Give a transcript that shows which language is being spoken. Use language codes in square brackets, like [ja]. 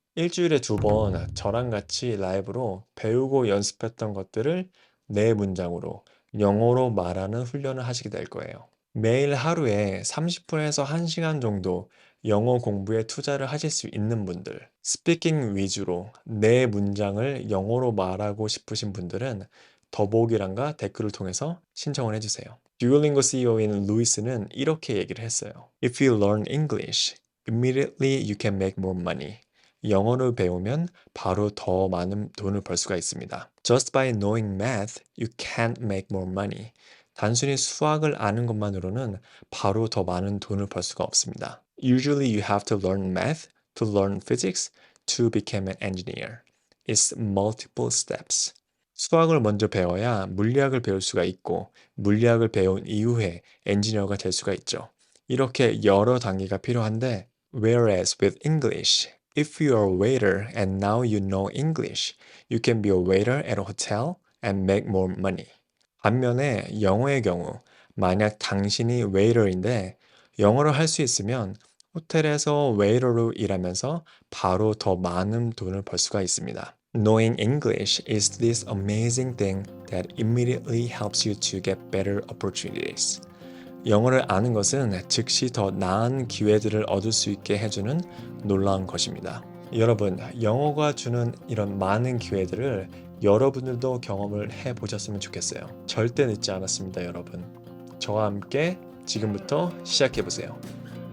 [ko] 일주일에 2번 저랑 같이 라이브로 배우고 연습했던 것들을 내 문장으로 영어로 말하는 훈련을 하시게 될 거예요. 매일 하루에 30분에서 1시간 정도 영어 공부에 투자를 하실 수 있는 분들, 스피킹 위주로 내 문장을 영어로 말하고 싶으신 분들은 더보기란과 댓글을 통해서 신청을 해주세요. 듀오링고 CEO인 루이스는 이렇게 얘기를 했어요. [en] If you learn English, immediately you can make more money. [ko] 영어를 배우면 바로 더 많은 돈을 벌 수가 있습니다. [en] Just by knowing math, you can't make more money. [ko] 단순히 수학을 아는 것만으로는 바로 더 많은 돈을 벌 수가 없습니다. [en] Usually you have to learn math to learn physics to become an engineer. It's multiple steps. [ko] 수학을 먼저 배워야 물리학을 배울 수가 있고 물리학을 배운 이후에 엔지니어가 될 수가 있죠. 이렇게 여러 단계가 필요한데 [en] whereas with English, if you are a waiter and now you know English, you can be a waiter at a hotel and make more money. [ko] 반면에 영어의 경우 만약 당신이 웨이터인데 영어를 할 수 있으면 호텔에서 웨이터로 일하면서 바로 더 많은 돈을 벌 수가 있습니다. [en] Knowing English is this amazing thing that immediately helps you to get better opportunities. [ko] 영어를 아는 것은 즉시 더 나은 기회들을 얻을 수 있게 해주는 놀라운 것입니다. 여러분, 영어가 주는 이런 많은 기회들을 여러분들도 경험을 해보셨으면 좋겠어요. 절대 늦지 않았습니다, 여러분. 저와 함께 지금부터 시작해보세요.